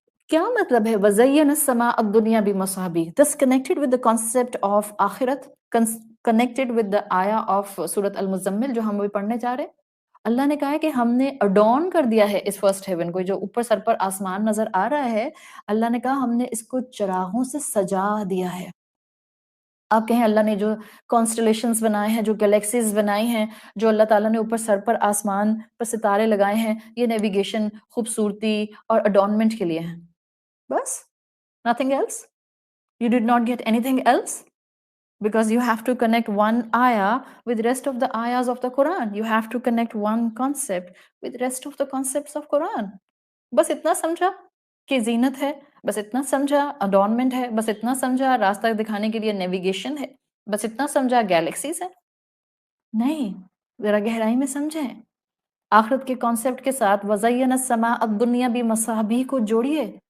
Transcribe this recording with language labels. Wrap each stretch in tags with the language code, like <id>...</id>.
<ur>کیا مطلب ہے</ur> <ar>وَزَيَّنَ السَّمَاءَ الدُّنْيَا بِمَصَابِيحَ؟</ar> <en>This connected with the concept of</en> <ur>آخرت،</ur> <en>connected with the</en> <ur>آیا</ur> <en>of</en> <ur>سورۃ المزمل جو ہم بھی پڑھنے جا رہے ہیں۔ اللہ نے کہا ہے کہ ہم نے اڈورن کر دیا ہے اس فرسٹ ہیون کو، جو اوپر سر پر آسمان نظر آ رہا ہے، اللہ نے کہا ہم نے اس کو چراغوں سے سجا دیا ہے۔ آپ کہیں اللہ نے جو کانسٹلیشنز بنائے ہیں، جو گلیکسیز بنائی ہیں، جو اللہ تعالیٰ نے اوپر سر پر آسمان پر ستارے لگائے ہیں، یہ نیویگیشن، خوبصورتی اور اڈورنمنٹ کے لیے ہیں، بس</ur> <en>nothing else. You did not get anything else because you have to connect one ayah with rest of the ayahs of the Quran. You have to connect one concept with rest of the concepts of Quran.</en> <ur>بس اتنا سمجھا کہ زینت ہے، بس اتنا سمجھا اڈورنمنٹ ہے، بس اتنا سمجھا راستہ دکھانے کے لیے نیویگیشن ہے، بس اتنا سمجھا گیلیکسیز ہے. نہیں، ذرا گہرائی میں سمجھیں. آخرت کے کانسیپٹ کے ساتھ</ur> <ar>وَزَيَّنَ السَّمَاءَ الدُّنْيَا بِمَصَابِيحَ</ar> <ur>کو جوڑیے.</ur>